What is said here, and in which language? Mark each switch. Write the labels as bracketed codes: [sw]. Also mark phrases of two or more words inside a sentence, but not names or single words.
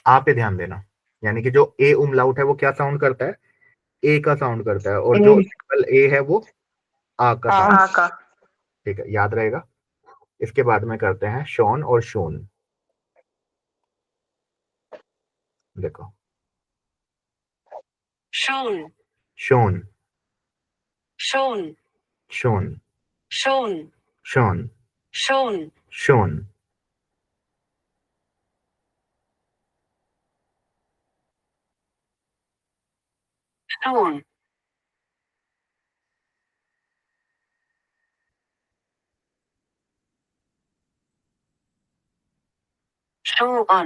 [hi] आ पे ध्यान देना, यानी कि जो ए उमलाउट है वो क्या साउंड करता है, ए का साउंड करता है, और जो ए है वो आ का साउंड। आ का। ठीक है, याद रहेगा। इसके बाद में करते हैं शॉन और शून, देखो [de] schon, शोन, schon, शोन, schon, शोन, schon, शोन, schon, show on,